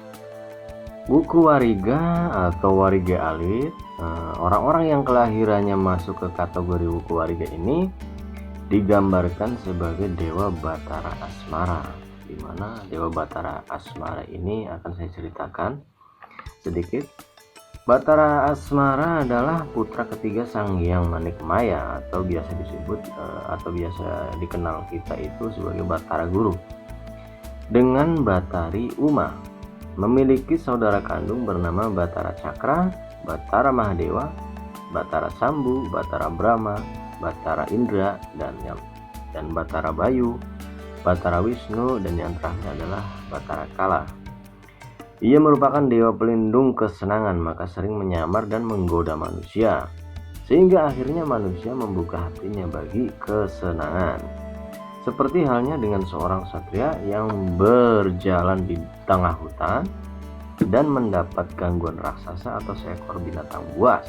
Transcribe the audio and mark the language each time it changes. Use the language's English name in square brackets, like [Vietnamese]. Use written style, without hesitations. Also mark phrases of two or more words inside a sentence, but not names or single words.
[Indonesian] Buku Wariga atau Wariga Alit, orang-orang yang kelahirannya masuk ke kategori buku Wariga ini digambarkan sebagai Dewa Batara Asmara, di mana Dewa Batara Asmara ini akan saya ceritakan sedikit. Batara Asmara adalah putra ketiga Sang Hyang Manikmaya atau biasa disebut atau biasa dikenal kita itu sebagai Batara Guru, dengan Batari Uma. Memiliki saudara kandung bernama Batara Cakra, Batara Mahadewa, Batara Sambu, Batara Brahma, Batara Indra, dan Batara Bayu, Batara Wisnu, dan yang terakhir adalah Batara Kala. Ia merupakan dewa pelindung kesenangan, maka sering menyamar dan menggoda manusia, sehingga akhirnya manusia membuka hatinya bagi kesenangan. Seperti halnya dengan seorang satria yang berjalan di tengah hutan dan mendapat gangguan raksasa atau seekor binatang buas.